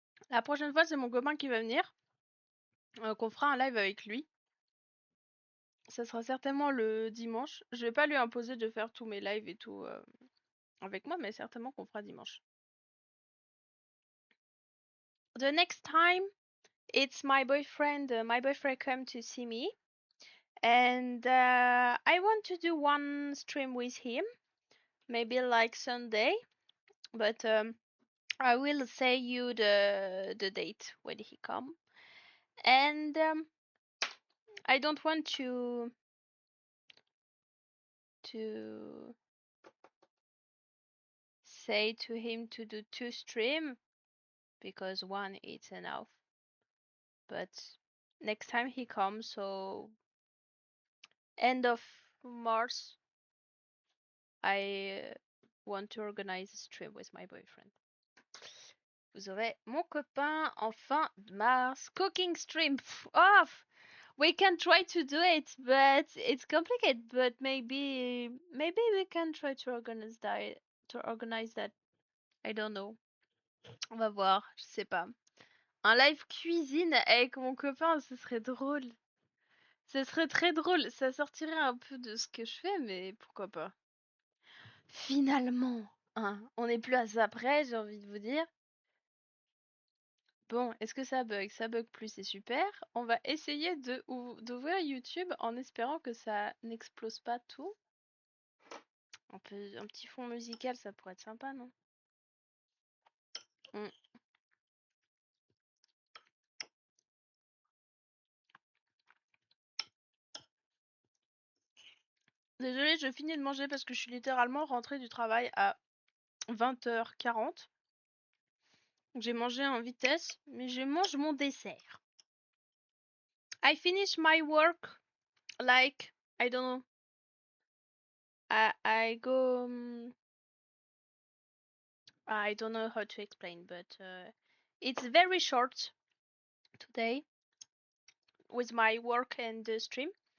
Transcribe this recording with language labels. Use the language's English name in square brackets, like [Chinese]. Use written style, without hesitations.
[French] La prochaine fois, c'est mon copain qui va venir. Qu'on fera un live avec lui. Ça sera certainement le dimanche. Je vais pas lui imposer de faire tous mes lives et tout avec moi, mais certainement qu'on fera dimanche. [English] The next time, it's my boyfriend. My boyfriend come to see me, and I want to do one stream with him, maybe like Sunday, but I will say you the date when he come, and I don't want to say to him to do 2 stream because 1 is enough. But next time he comes, so end of March, I want to organize a stream with my boyfriend. [French] Vous aurez mon copain en fin de mars. [English] Cooking stream. Off. We can try to do it, but it's complicated. But maybe we can try to organize that. I don't know. [French] On va voir. Je sais pas. Un live cuisine avec mon copain, ce serait drôle. Ce serait très drôle. Ça sortirait un peu de ce que je fais, mais pourquoi pas. Finalement, hein, on n'est plus à ça près, j'ai envie de vous dire. Bon, est-ce que ça bug? Ça bug plus, c'est super. On va essayer d'ouvrir YouTube en espérant que ça n'explose pas tout. Un petit fond musical, ça pourrait être sympa, non? Hmm. Désolée, je finis de manger parce que je suis littéralement rentrée du travail à 20h40. J'ai mangé en vitesse, mais je mange mon dessert. [English] I finish my work like, I don't know. I go, I don't know how to explain, but it's very short today with my work and the stream.